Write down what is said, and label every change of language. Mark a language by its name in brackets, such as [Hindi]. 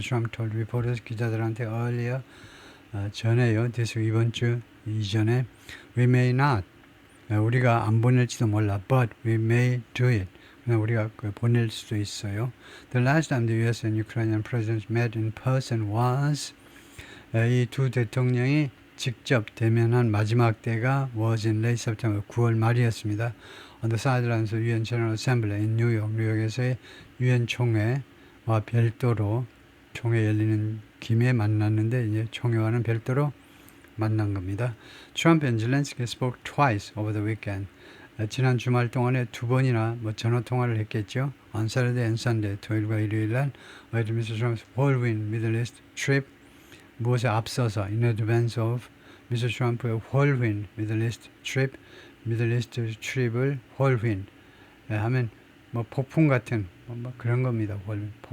[English] Trump told reporters, [Korean] 기자들한테 [English] earlier, [Korean] 전에요. 이번 주 이전에 [English] we may not, [Korean] 우리가 안 보낼지도 몰라. [English] But we may do it. [Korean] 우리가 보낼 수도 있어요. [English] The last time the U.S. and Ukrainian presidents met in person was, [Korean] 이 두 대통령이 직접 대면한 마지막 때가 [English] was in late September, [Korean] 9월 말이었습니다. [English] On the sidelines of UN General Assembly in New York, [Korean] 뉴욕에서의 UN 총회와 별도로 총회 열리는 김에 만났는데 이제 총회와는 별도로 만난 겁니다. [English] Trump and Zelensky spoke twice over the weekend. [Korean] 지난 주말 동안에 두 번이나 전화 통화를 했겠죠. [English] On Saturday and Sunday, [Korean] 토요일과 일요일 날, [English] with Mr. Trump's whirlwind Middle East trip, [Korean] 무엇에 앞서서 [English] in advance of Mr. Trump의 whirlwind Middle East trip, Middle East trip을 whirlwind [Korean] 폭풍 같은 그런 겁니다. [English] whirlwind.